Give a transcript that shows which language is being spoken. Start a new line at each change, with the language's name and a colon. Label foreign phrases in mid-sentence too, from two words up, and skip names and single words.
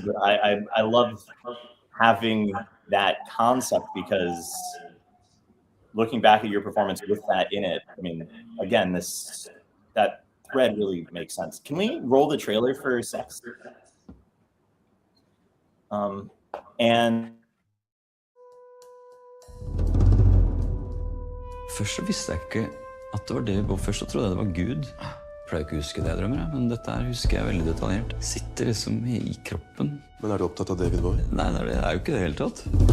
English: I love having that concept, because looking back at your performance with that in it, again, that thread really makes sense. Can we roll the trailer for Sex? And
Norwegian: først så visste jeg ikke at det var det. Først så trodde jeg det var Gud. Jeg pleier ikke å huske det jeg drømmer, men dette her husker jeg veldig detaljert. Sitter liksom i kroppen. Men du opptatt av David Bowie? Nei, det er jo ikke det hele tatt.